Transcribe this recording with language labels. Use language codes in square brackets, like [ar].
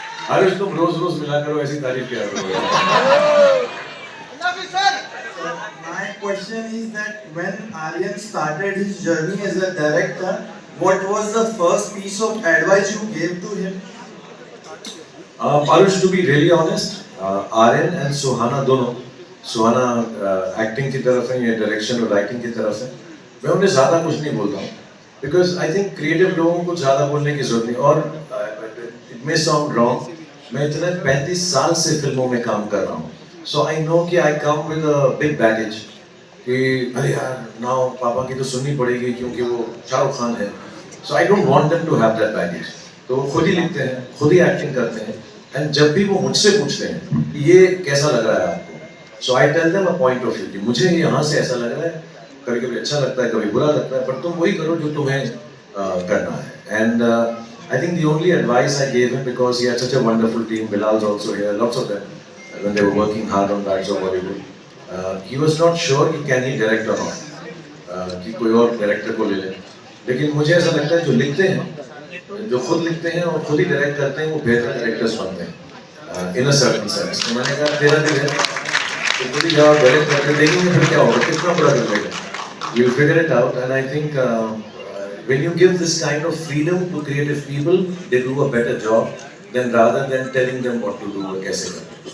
[hi] अरे तुम रोज मिला करो, ऐसी तारीफ किया करो. [en] My question is that when Aryan started his journey as a director, what was the first piece of advice you gave to him? [hi] Parush, to be really honest, Aryan and Suhana दोनों, सुहाना acting की तरफ है या direction और writing की तरफ है, मैं उन्हें ज़्यादा कुछ नहीं बोलता हूँ, [en] because I think [hi] क्रिएटिव लोगों को ज़्यादा बोलने की जरूरत नहीं. और [en] it may sound wrong, [hi] मैं इतने 35 साल से फिल्मों में काम कर रहा हूँ, [en] so I know [hi] कि [en] I come with a big baggage [hi] कि अरे यार नाउ पापा की तो सुननी पड़ेगी क्योंकि वो शाहरुख खान है. [en] So I don't want them to have that baggage. [hi] तो वो खुद ही लिखते हैं, खुद ही एक्टिंग करते हैं, एंड जब भी वो मुझसे पूछते हैं कि ये कैसा लग रहा है आपको, [en] so I tell them a point of view [hi] कि मुझे यहाँ से ऐसा लग रहा है, कभी कभी अच्छा लगता है, कभी बुरा लगता है, पर तुम वही करो जो तुम्हें करना है. [en] and I think the only advice I gave him, because he had such a wonderful team, Bilal's also here, lots of them, when they were working hard on Bads of Bollywood, he was not sure कि can he direct or not, [hi] कि कोई और director को ले ले. लेकिन मुझे ऐसा लगता है जो लिखते हैं, जो खुद लिखते हैं और खुद ही डायरेक्ट करते हैं, वो बेहतर डायरेक्टर्स बनते हैं, [en] in a certain sense. [hi] तो मैंने कहा तेरा दिल है, तो खुद ही जाओ डायरेक्ट करके देखेंगे फिर क्या होगा, कितना बुरा कर लेगा. [en] You'll figure it out, and I think when you give this kind of freedom to creative people, they do a better job. then rather than telling them what to do or [hi] कैसे करना.